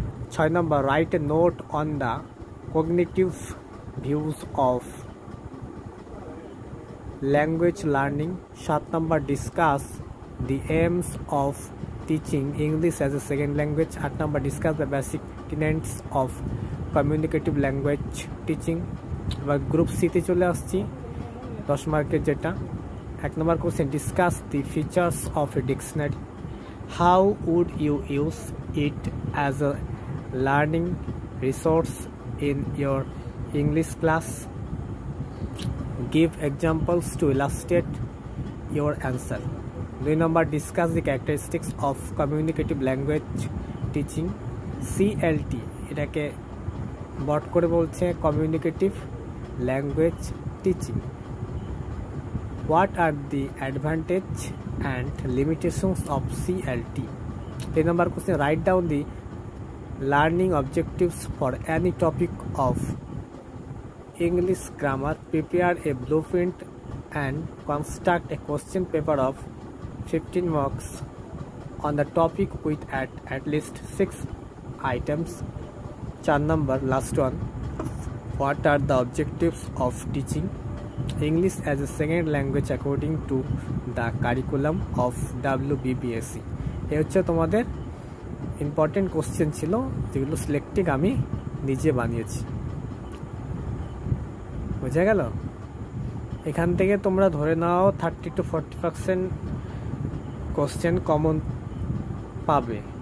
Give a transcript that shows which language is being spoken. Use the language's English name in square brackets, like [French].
[English] 6 number, write a note on the cognitive views of language learning. 7 number, discuss the aims of teaching English as a second language. 8 number, discuss the basic tenets of communicative language teaching. [Bangla] এবার group সিতে চলে আসছি, 10 মার্কের যেটা। [English] 1 [Bangla] নম্বর [English] Question, discuss the features of a dictionary. How would you use it as a learning resource in your English class? Give examples to illustrate your answer. 2 [Bangla] number, [English] Discuss the characteristics of communicative language teaching. [Bangla] CLT এটাকে বট করে বলছে [English] Communicative language teaching. What are the advantage and limitations of CLT? 3 number question, write down the learning objectives for any topic of English grammar. Prepare a blueprint and construct a question paper of 15 marks on the topic with at least 6 items. 4 number, last one, what are the objectives of teaching English as a second language according to the curriculum of WBBSE? [Bangla] এই হচ্ছে তোমাদের important question ছিল যেগুলো selecting আমি নিজে বানিয়েছি। বোঝা গেল? এখান থেকে তোমরা ধরে নাও 30 to 40% কোশ্চেন কমন পাবে।